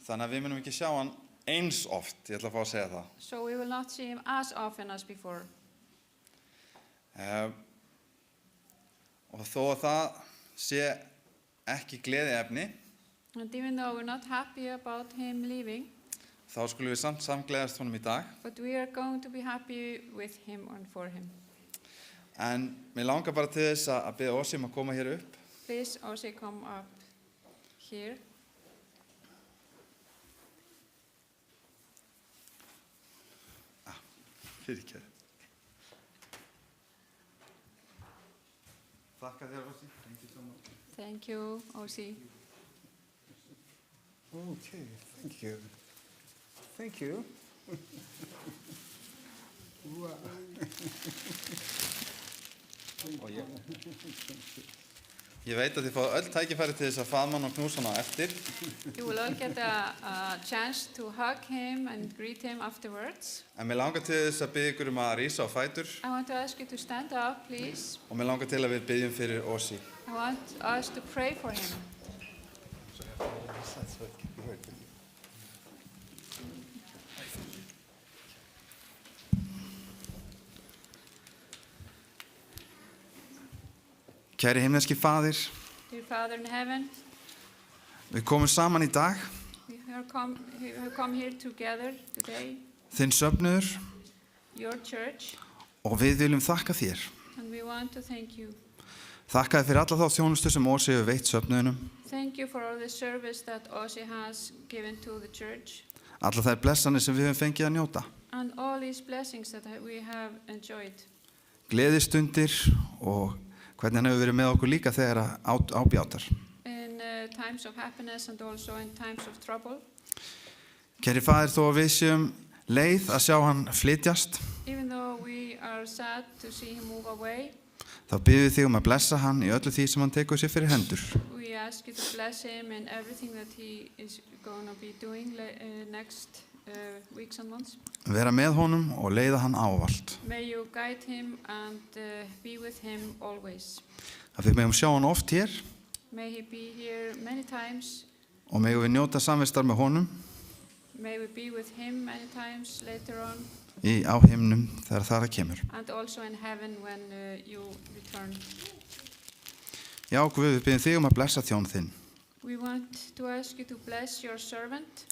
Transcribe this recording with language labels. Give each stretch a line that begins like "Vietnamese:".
Icelandic: Þannig að við munum ekki sjá hann eins oft, ég ætla að fá að segja það.
English: So we will not see him as often as before.
Icelandic: Og þó að það sé ekki gleðiefni,
English: And even though we're not happy about him leaving,
Icelandic: þá skulum við samt samgleðast honum í dag.
English: but we are going to be happy with him and for him.
Icelandic: En mér langar bara til þess að biðja Ossi að koma hér upp.
English: Please, Ossi, come up here.
Icelandic: Fyrirgefðu. Þakka þér, Ossi.
English: Thank you so much. Thank you, Ossi. Okay, thank you. Thank you. Wow.
Icelandic: Ég veit að þið fáðu öll tækifæri til þess að faðma hann og knúsa hann á eftir.
English: You will all get a chance to hug him and greet him afterwards.
Icelandic: En mér langar til þess að biðja ykkur að rísa á fætur.
English: I want to ask you to stand up, please.
Icelandic: Og mér langar til að við biðjum fyrir Ossi.
English: I want us to pray for him.
Icelandic: Kæri himneski Faðir,
English: Dear Father in heaven,
Icelandic: við komum saman í dag,
English: we have come here together today,
Icelandic: þinn söfnuður,
English: your church,
Icelandic: og við viljum þakka þér.
English: and we want to thank you.
Icelandic: Þakka þér fyrir alla þá þjónustu sem Ossi hefur veitt söfnuðinum,
English: Thank you for all the service that Ossi has given to the church,
Icelandic: alla þær blessanir sem við höfum fengið að njóta,
English: and all these blessings that we have enjoyed.
Icelandic: gleðistundir og hvernig hann hefur verið með okkur líka þegar ábjátar.
English: In times of happiness and also in times of trouble.
Icelandic: Kæri Faðir, þó að við séum leið að sjá hann flytjast,
English: Even though we are sad to see him move away,
Icelandic: þá biðjum við þig að blessa hann í öllu því sem hann tekur sér fyrir hendur.
English: we ask you to bless him in everything that he is going to be doing next weeks and months.
Icelandic: Vera með honum og leiða hann ávallt.
English: May you guide him and be with him always.
Icelandic: Að við megum sjá hann oft hér
English: May he be here many times.
Icelandic: og megum við njóta samvistar með honum
English: May we be with him many times later on,
Icelandic: á himnum þegar það kemur.
English: and also in heaven when you return.
Icelandic: Já, Guð, við biðjum þig að blessa þjón þinn
English: We want to ask you to bless your servant